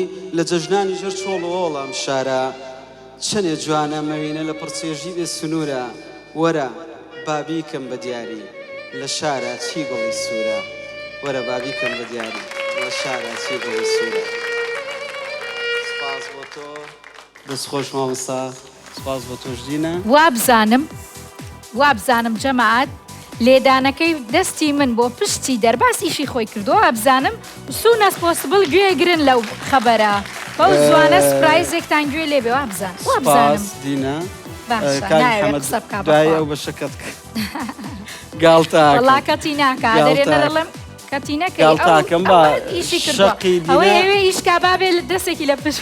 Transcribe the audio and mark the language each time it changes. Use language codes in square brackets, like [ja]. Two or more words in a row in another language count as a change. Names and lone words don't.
[ckb] لە جەژنانی ژەر چۆڵۆڵام شارە چەنێ جوانە مەوینە لە پڕچێژی بێ سنوورە وەرە بابیکەم بە دیاری لە شارە چی گوڵی سوورە وەرە بابیکەم بە دیاری لە شارە چی گوڵی سوورە سپاس بۆ تۆ دەستخۆش مامۆستا سپاس بۆ تۆش دینە وابزانم جەماعەت لێدانەکەی دەستی من بۆ پشتی دەرباسیشی خۆی کردەوە ئەبزانم [en] soon as possible [ckb] گوێگرن لەو خەبەرە بەو زوانە سپرایزێکتان گوێ لێبێ وابزانم سپاس دینە دوای ئەو بەشەکەت گاڵتاکە وەڵا کەتی ناکە دەرێنە دەڵێم کەتی نەکەی گاڵتاکەم بە ئیشی کردووە ئەوەی ئەوێ ئیشکا بابێ دەستێکی لە پشت